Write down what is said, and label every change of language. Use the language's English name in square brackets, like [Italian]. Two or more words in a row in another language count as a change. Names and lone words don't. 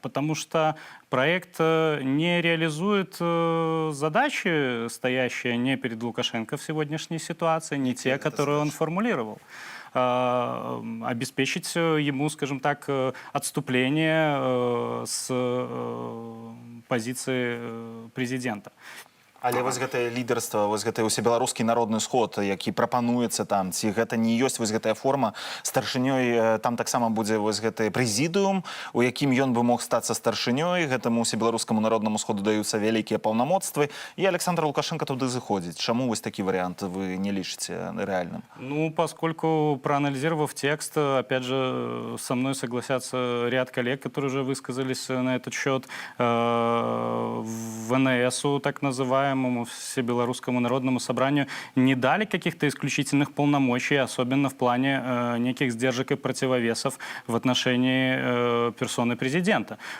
[Russian] Потому что проект не реализует задачи, стоящие не перед Лукашенко в сегодняшней ситуации, не те, которые он формулировал. Обеспечить ему, скажем так, отступление с позиции президента. [Belarusian] Але вось гэтае лідарства, вось гэты усебеларускі народны сход, які прапануецца там, ці гэта не ёсць вось гэтая форма, старшынёй там таксама будзе вось гэты прэзідыум, у якім ён бы мог стацца старшынёй, гэтаму усебеларускаму народнаму сходу даюцца вялікія паўнамоцтвы, і Александр Лукашенко туды заходзіць. Чаму вось такі варыянт вы не лічыце реальным? [Russian] Ну, поскольку, проанализировав текст, опять же, со мной согласятся ряд коллег, которые уже высказались на этот счет, ВНСу, так называемому, Всебелорусскому народному собранию, не дали каких-то исключительных полномочий, особенно в плане неких сдержек и противовесов в отношении персоны президента.